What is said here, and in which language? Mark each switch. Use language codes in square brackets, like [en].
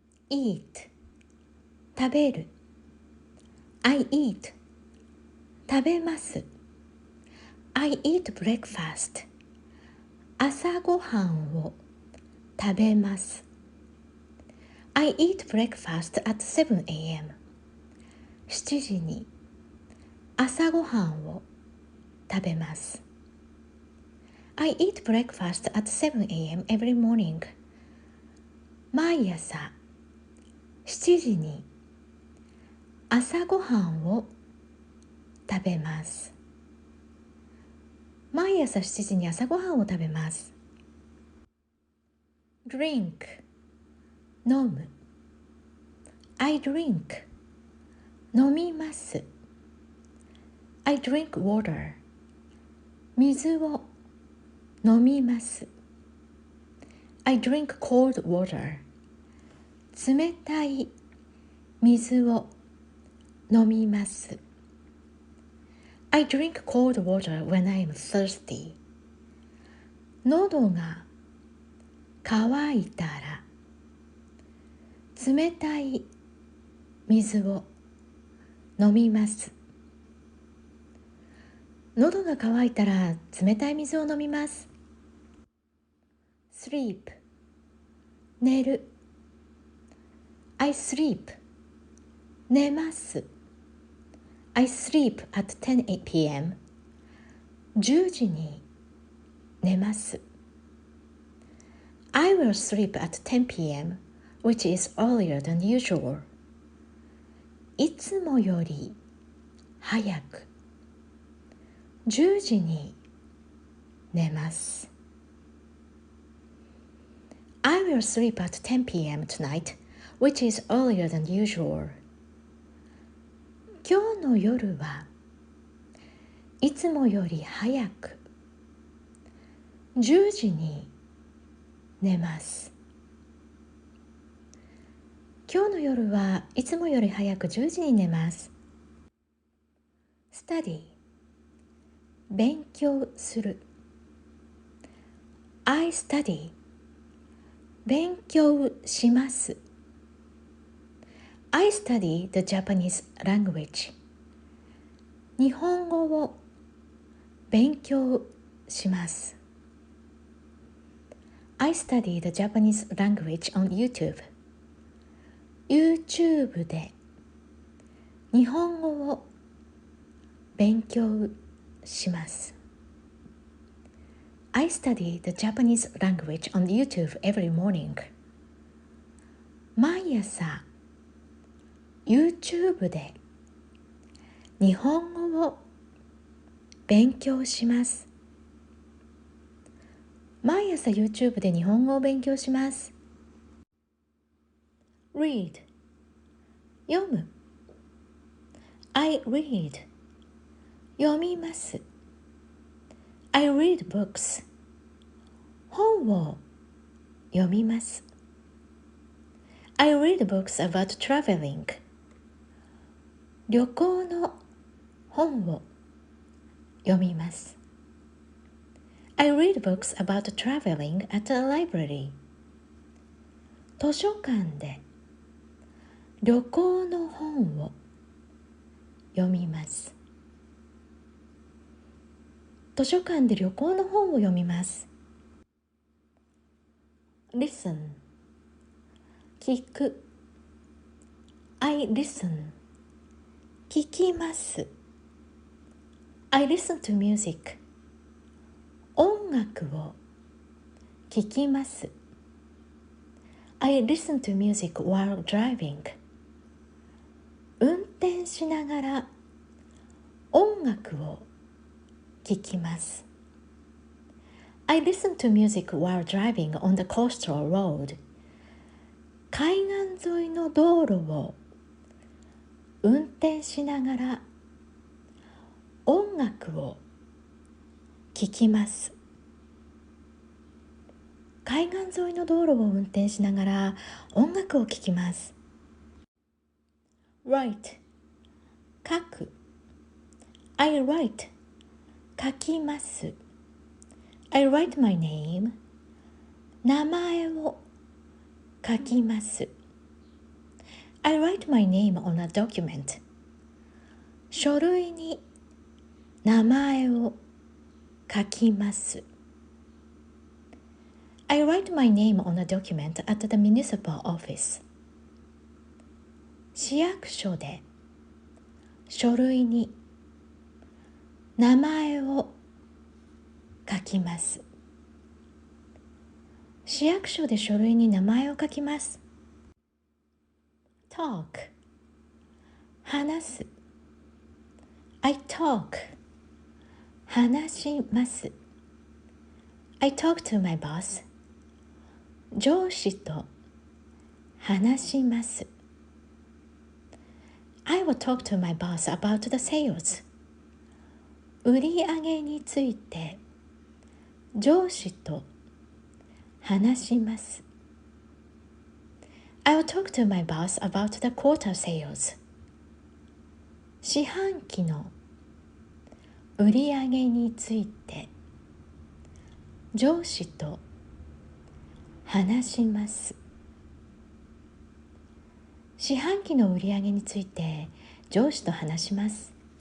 [en] eat 食べる I eat 食べます I eat breakfast [ja] 朝ごはんを食べます [en] I eat breakfast at 7 a.m. [ja] 7時に朝ごはんを食べます [en] I eat breakfast at 7 a.m. every morning [ja] 毎朝7時に朝ごはんを食べます。毎朝7時に朝ごはんを食べます。 [en] drink 飲む I drink 飲みます。 I drink water [ja] 水を飲みます。 [en] I drink cold water [ja] 冷たい水を飲みます。 [en] I drink cold water when I am thirsty. [ja] 喉が渇いたら冷たい水を飲みます。喉が渇いたら冷たい水を飲みます。 [en] sleep 寝るI sleep 寝ます I sleep at 10 p.m. [ja] 10時に寝ます [en] I will sleep at 10 p.m. which is earlier than usual [ja] いつもより早く10時に寝ます [en] I will sleep at 10 p.m. tonight which is earlier than usual. [ja] 今日の夜はいつもより早く10時に寝ます。今日の夜はいつもより早く10時に寝ます。 [en] study 勉強する I study 勉強します。 I study the Japanese language. [ja] 日本語を勉強します。 [en] I study the Japanese language on YouTube. [ja] YouTube で日本語を勉強します。 [en] I study the Japanese language on YouTube every morning. [ja] 毎朝YouTube で日本語を勉強します。毎朝 YouTube で日本語を勉強します。 [en] read 読む I read 読みます。 I read books [ja] 本を読みます。 [en] I read books about traveling [ja] 旅行の本を読みます。 [en] I read books about traveling at a library. [ja] 図書館で旅行の本を読みます。図書館で旅行の本を読みます。 [en] Listen 聞くI listen 聞きます。 I listen to music [ja] 音楽を聞きます。 [en] I listen to music while driving [ja] 運転しながら音楽を聞きます。 [en] I listen to music while driving on the coastal road [ja] 海岸沿いの道路を運転しながら音楽を聴きます。海岸沿いの道路を運転しながら音楽を聴きます。 [en] Write 書く。I write 書きます。 I write my name [ja] 名前を書きます。 [en] I write my name on a document [ja] 書類に名前を書きます。 [en] I write my name on a document at the municipal office [ja] 市役所で書類に名前を書きます。市役所で書類に名前を書きます。 [en] Talk 話す。I talk 話します。 I talk to my boss [ja] 上司と話します。 [en] I will talk to my boss about the sales [ja] 売り上げについて上司と話します。 [en] I will talk to my boss about the quarter sales [ja] 四半期の売り上げについて上司と話します。四半期の売り上げについて上司と話します。